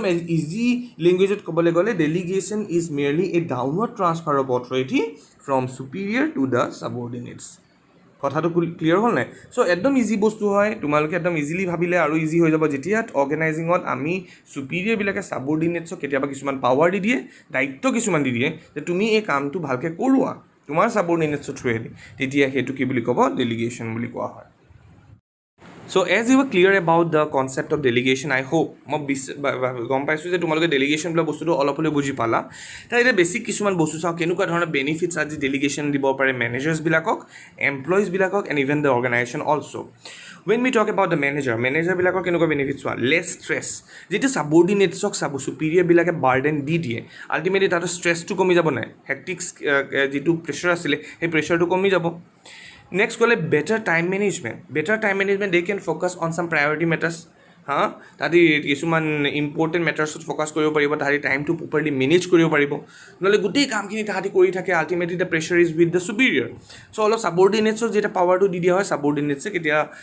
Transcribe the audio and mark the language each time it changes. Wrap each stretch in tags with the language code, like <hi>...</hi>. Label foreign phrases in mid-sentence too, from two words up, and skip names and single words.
<en>easy languageত</en> <as>ক'বলৈ গ'লে</as> <en>delegation is merely a downward transfer of authority from superior to the subordinates</en> <as>কথাটো ক্লিয়াৰ হ'ল নাই চ' একদম ইজি বস্তু হয় তোমালোকে একদম ইজিলি ভাবিলে আৰু ইজি হৈ যাব যেতিয়া অৰ্গেনাইজিঙত আমি ছুপিৰিয়ৰবিলাকে ছাবঅৰ্ডিনেটছক কেতিয়াবা কিছুমান পাৱাৰ দি দিয়ে দায়িত্ব কিছুমান দি দিয়ে যে তুমি এই কামটো ভালকৈ কৰোৱা তোমাৰ ছাবঅৰ্ডিনেটছৰ থ্ৰুৱেদি তেতিয়া সেইটো কি বুলি ক'ব ডেলিগেশ্যন বুলি কোৱা হয়</as> <en>So as you were clear about the concept of delegation, I hope</en> <as>মই গম পাইছোঁ যে তোমালোকে ডেলিগেশ্যন বোলা বস্তুটো অলপ হ'লেও বুজি পালা তাৰ এতিয়া বেছিক কিছুমান বস্তু চাওঁ কেনেকুৱা ধৰণৰ বেনিফিটছ আজি ডেলিগেশ্যন দিব পাৰে মেনেজাৰ্ছবিলাকক এমপ্লয়িজবিলাকক</as> <en>and even the organisation also' when we talk about the</en> <as>মেনেজাৰবিলাকৰ কেনেকুৱা বেনিফিটছ হোৱা</as> <en>less stress</en> <as>যেতিয়া ছাবঅৰ্ডিনেটছক ছুপিৰিয়ৰবিলাকে বাৰ্ডেন দি দিয়ে আল্টিমেটলি তাতে ষ্ট্ৰেছটো কমি যাব নাই হেক্টিক যিটো প্ৰেছাৰ আছিলে সেই প্ৰেছাৰটো কমি যাব নেক্সট ক'লে</as> <en>better time management they can focus on some priority matters</en> <as>তাহাঁতি কিছুমান</as> <en>important mattersত</en> <as>ফ'কাছ কৰিব পাৰিব তাহাঁতি টাইমটো</as> <en>properly manage</en> <as>কৰিব পাৰিব নহ'লে গোটেই কামখিনি তাহাঁতি কৰি থাকে</as> <en>ultimately the pressure is with the superior so'</en> <as>অলপ ছাবঅৰ্ডিনেটছক যেতিয়া পাৱাৰটো দি দিয়া হয় ছাবঅৰ্ডিনেটছে কেতিয়া</as>